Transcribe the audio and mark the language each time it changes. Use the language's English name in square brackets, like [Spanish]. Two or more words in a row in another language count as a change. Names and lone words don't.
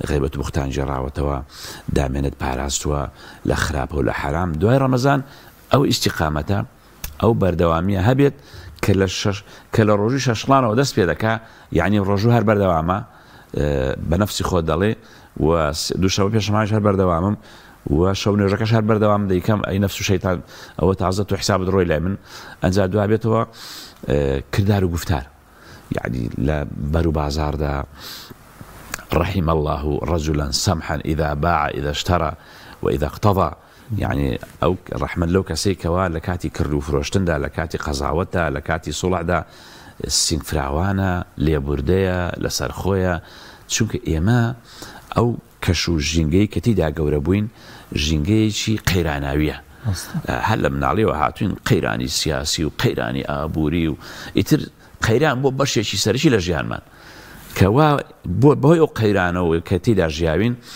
[Central Kurdish] و بوختان جێڕاوەتەوە دامێنت پاراستووە لە خراپە و لە حرام دوای ڕەمەزان ئەو ئیستیقامەتە ئەو بەردەوامیە هەبێت کە لە ڕۆژی شەشڵانەوە دەست پێ دەکا یعنی ڕۆژوو هەر بەردەوامە بە نەفسی خۆت دەڵێ و دووشەوە پێشەمانش هەر بەردەوامم و شەو نوێژەکەش هەر بەردەوام دەیکەم ئەی نەفس و شەیتان ئەوە تازە تۆ حسابت ڕۆی لای من ئەنجا دوا بێتەوە کردار و گفتار یعنی لە بەر و بازاردا [Arabic] رحم الله رجلا سمحا إذا باع إذا اشترى وإذا اقتضى يعني [Central Kurdish] ئەو ڕەحمەت لەو کەسێکەوە لە کاتی کرد و فرۆشتندا لە کاتی قەزاوەتە لە کاتی سوڵحدا سینگ فراوانە لێبوردەیە لەسەر خۆیە چونکە ئێمە ئەو کەش و ژینگەی کە تیدا گەورە بووین ژینگەیەکی قەیراناویە هەر لە مناڵیەوە هاتوین قەیرانی سیاسی و قەیرانی ئابووری و ئیتر قەیران بۆ بەشێکی سەرشی لە ژیانمان کەوا بۆی ئەو قەیرانەوە کە تیدا ژیاوین